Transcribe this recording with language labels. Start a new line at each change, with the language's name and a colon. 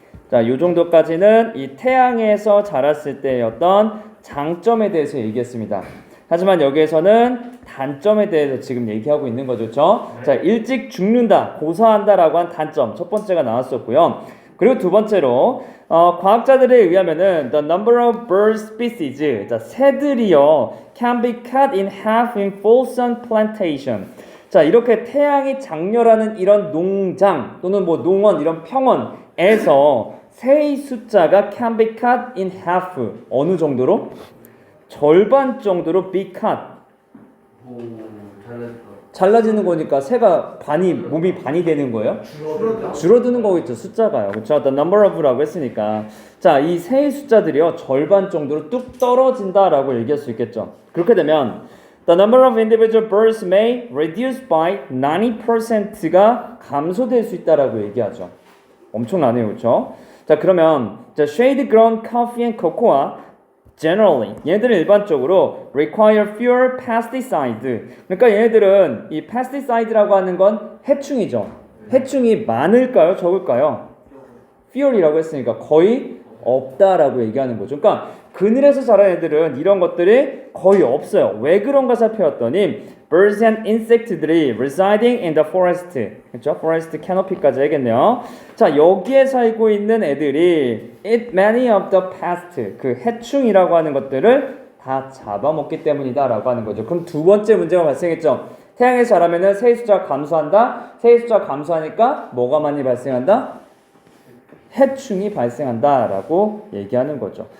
Korean: 자, 요 정도까지는 이 태양에서 자랐을 때의 어떤 장점에 대해서 얘기했습니다. 하지만 여기에서는 단점에 대해서 지금 얘기하고 있는 거죠, 그렇죠? 자, 일찍 죽는다, 고사한다라고 한 단점 첫 번째가 나왔었고요. 그리고 두 번째로 과학자들에 의하면은
English: the number of bird species,
Korean: 자, 새들이요
English: can be cut in half in full sun plantation.
Korean: 자, 이렇게 태양이 장렬하는 이런 농장 또는 뭐 농원 이런 평원에서 새의 숫자가
English: can be cut in half
Korean: 어느 정도로? 절반 정도로
English: be cut.
Korean: 오, 잘했다. 잘라지는 거니까 새가 몸이 반이 되는 거예요? 줄어드는 거겠죠, 숫자가요. 그렇죠?
English: The number of라고 했으니까.
Korean: 자, 이 새의 숫자들이요 절반 정도로 뚝 떨어진다라고 얘기할 수 있겠죠.
English: 그렇게 되면 the number of individual birds may reduce by 90%가
Korean: 감소될 수 있다라고 얘기하죠. 엄청나네요, 그렇죠? 자, 그러면
English: shade grown coffee and cocoa generally
Korean: 얘네들은 일반적으로
English: require fewer pesticides.
Korean: 그러니까 얘네들은 이 pesticide라고 하는 건 해충이죠. 해충이 많을까요, 적을까요? fewer이라고 했으니까 거의 없다라고 얘기하는 거죠. 그러니까 그늘에서 자란 애들은 이런 것들이 거의 없어요. 왜 그런가 살펴봤더니
English: birds and insects들이 residing in the forest,
Korean: 그렇죠? forest canopy까지 하겠네요. 자, 여기에 살고 있는 애들이
English: eat many of the pest,
Korean: 그 해충이라고 하는 것들을 다 잡아먹기 때문이다라고 하는 거죠. 그럼 두 번째 문제가 발생했죠. 태양에서 자라면은 새의 숫자가 감소한다. 새의 숫자가 감소하니까 뭐가 많이 발생한다? 해충이 발생한다라고 얘기하는 거죠.